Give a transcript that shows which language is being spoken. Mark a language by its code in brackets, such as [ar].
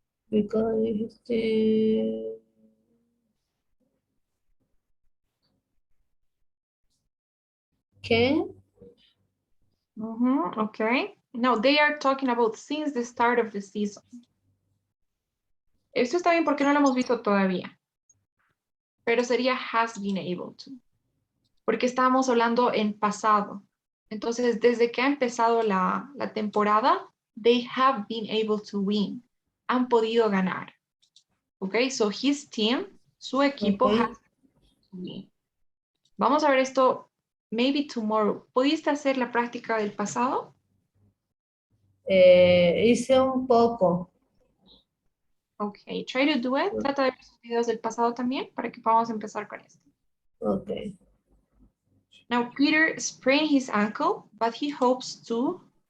[en] Because the can okay. Now, they are talking about since the start of the season. [es] Esto está bien porque no lo hemos visto todavía. Pero sería [en] has been able to. [es] Porque estábamos hablando en pasado. Entonces, desde que ha empezado la temporada, [en] they have been able to win. [es] Han podido ganar. [en] Ok, so his team, [es] su equipo [en] Okay. has to win. [es] Vamos a ver esto [en] maybe tomorrow. [es] ¿Pudiste hacer la práctica del pasado? Hice un poco. [en] Ok, try to do it. [es] Trata de ver sus videos del pasado también para que podamos empezar con esto. [en] Okay. Now, Peter sprained his ankle, but he hopes to